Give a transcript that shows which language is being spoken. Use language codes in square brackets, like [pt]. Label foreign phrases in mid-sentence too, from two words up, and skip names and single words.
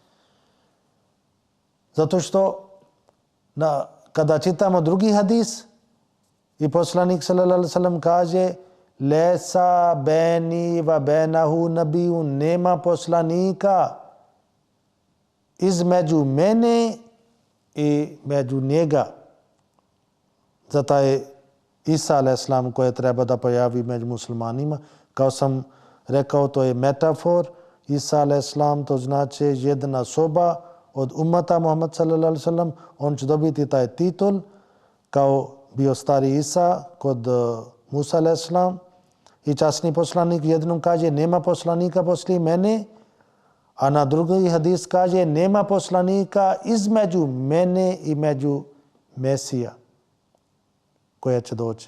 [bs] Zato što kada čitamo drugi hadis i poslanik [ar] صلى الله عليه وسلم [bs] kaže [ar] ليس بيني وبينه نبي, [bs] nema poslanika između mene i među njega. Zato je Isa [ar] عليه السلام [bs] koji treba da pojavi među muslimanima. Kao sam rekao, to je metafor. Isa [ar] عليه السلام [bs] to znači jedna osoba od ummata Muhammad [ar] صلى الله عليه وسلم. [bs] On će dobiti taj titul kao bio stari Isa kod Musa [ar] عليه السلام. [bs] I časni poslanik jednom kaže nema poslanika poslije mene, a na drugi hadis kaže nema poslanika između mene i među Mesija koja će doći.